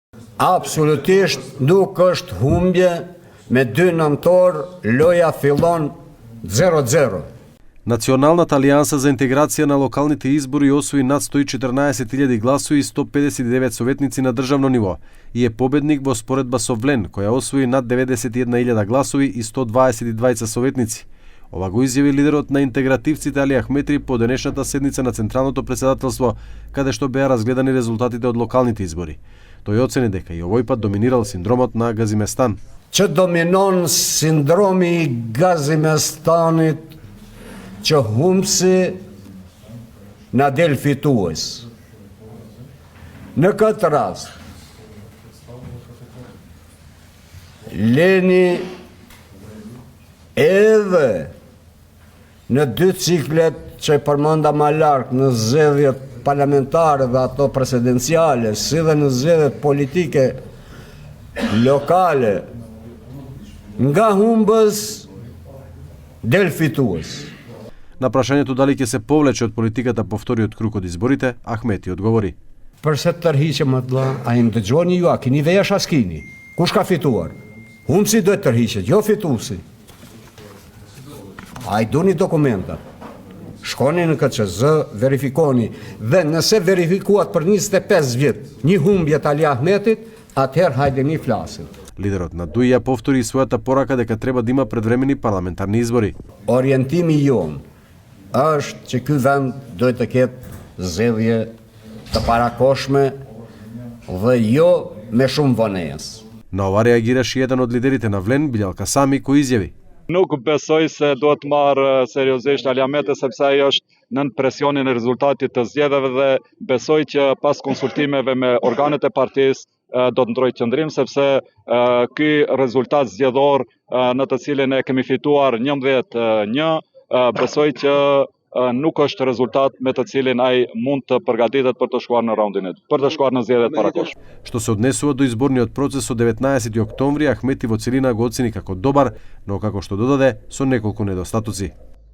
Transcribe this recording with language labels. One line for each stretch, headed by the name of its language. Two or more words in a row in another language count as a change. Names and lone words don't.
Albanian: Absolutisht nuk është humbje, me 2 nëntor loja fillon 0-0.
Macedonian: Националната алијанса за интеграција на локалните избори освои над 114.000 гласови и 159 советници на државно ниво и е победник во споредба со Влен, која освои над 91.000 гласови и 122 советници. Ова го изјави лидерот на интегративците Али Ахметри по денешната седница на Централното претседателство, каде што беа разгледани резултатите од локалните избори. Тој оцени дека и овој пат доминирал синдромот на Газиместан.
Albanian: Që dominon sindromi I Gazimestanit, që humbsi na del fitues. Në këtë rast, leni edhe në 2 ciklet që përmenda ma larkë në zgjedhjet parlamentare dhe ato presidenciale, si dhe në zgjedhjet politike lokale, nga humbës del fitues.
Macedonian: На прашањето дали ќе се повлече од политиката по вториот круг од изборите, Ахмети одговори.
Albanian: Përse të tërhiqem atë vëlla, a I ndëgjoni ju, a keni vesh as keni? Kush ka fituar? Humbsi duhet tërhiqet, jo fituesi. A I doni dokumenta. Shkoni në KQZ, verifikoni dhe nëse verifikuat për 25 vjet një humbje të Ali Ahmetit, atëherë hajdeni flasim.
Macedonian: Лидерот на ДУИ ја повтори својата порака дека треба да има предвремени парламентарни избори.
Albanian: Orientimi jon është që ky vend duhet të ketë zgjedhje të parakoshme dhe jo me shumë vonesë.
Macedonian: На ова реагираше еден од лидерите на Влен, Билал Касами, кој изјави:
Albanian: Nuk besoj se do të marrë seriozisht Ali Ahmeti sepse ai është nën presionin e rezultatit të zgjedhjeve dhe besoj që pas konsultimeve me organet e partisë do të ndrojë qëndrim sepse ky rezultat zgjedhor në të cilin e kemi fituar 11-1 besoj që nuk është rezultat me të cilin ai mund të përgatitet për të shkuar në raundin e dytë, për të shkuar në zgjedhjet parakoshme.
Macedonian: Што се однесува до изборниот процес од 19 октомври, Ахмети во целина го оцени како добар, но како што додаде со неколку недостатоци.